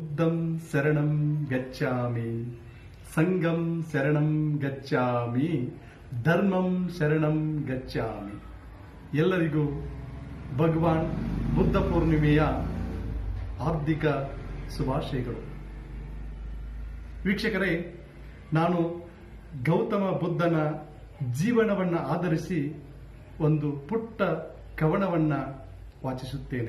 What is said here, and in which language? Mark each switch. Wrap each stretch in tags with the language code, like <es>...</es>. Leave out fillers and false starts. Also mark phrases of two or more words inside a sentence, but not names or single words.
<pi>ಬುದ್ಧಂ ಶರಣಂ ಗಚ್ಚಾಮಿ, ಸಂಘಂ ಶರಣಂ ಗಚ್ಚಾಮಿ, ಧರ್ಮಂ ಶರಣಂ ಗಚ್ಚಾಮಿ.</pi> <kn>ಎಲ್ಲರಿಗೂ ಭಗವಾನ್ ಬುದ್ಧ ಪೂರ್ಣಿಮೆಯ ಹಾರ್ದಿಕ ಶುಭಾಶಯಗಳು. ವೀಕ್ಷಕರೇ, ನಾನು ಗೌತಮ ಬುದ್ಧನ ಜೀವನವನ್ನು ಆಧರಿಸಿ ಒಂದು ಪುಟ್ಟ ಕವನವನ್ನ ವಾಚಿಸುತ್ತೇನೆ.</kn>